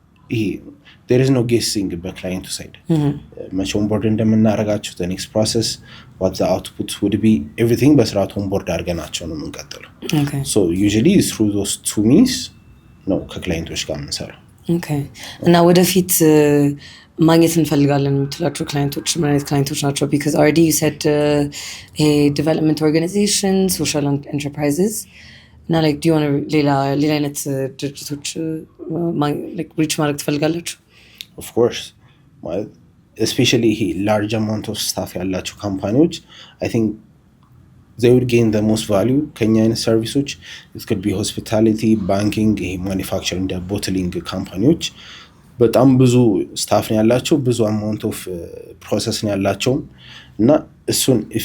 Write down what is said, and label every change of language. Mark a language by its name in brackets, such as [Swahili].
[Amharic] ይሄ [English] there is no guessing [Amharic] በክላይንቱ ሳይድ መቼ ኦንቦርድ እንደምናደርጋቸው [English] the next process what the output would be everything [Amharic] በስርዓቱ ኦንቦርድ አድርገናቸው ነው የምንቀጥለው [English] so usually through those two means [Amharic] ነው ከክላይንቶች ጋር የምንሰራው [English] Okay. [Amharic] እና ወደፊት ማግኘት እንፈልጋለን የምትላቸው ክላይንቶች ምን አይነት ክላይንቶች ናቸው? [English] Because already you said development organizations, social enterprises. [Amharic] እና [English] like do you want to [Amharic] ሌላ አይነት ድርጅቶች [English] like reach [Amharic] ማድረግ ትፈልጋላችሁ? [English] Of course. Especially large amount of staff [Amharic] ያላቸው ካምፓኒዎች [English] I think they would gain the most value [Amharic] ከኛ አይነት ሰርቪሶች [English] it could be hospitality, banking, manufacturing, bottling [Amharic] ካምፓኒዎች በጣም ብዙ ስታፍ ነው ያላቸው [English] ብዙ amount of process [Amharic] ነው ያላቸው እና እሱን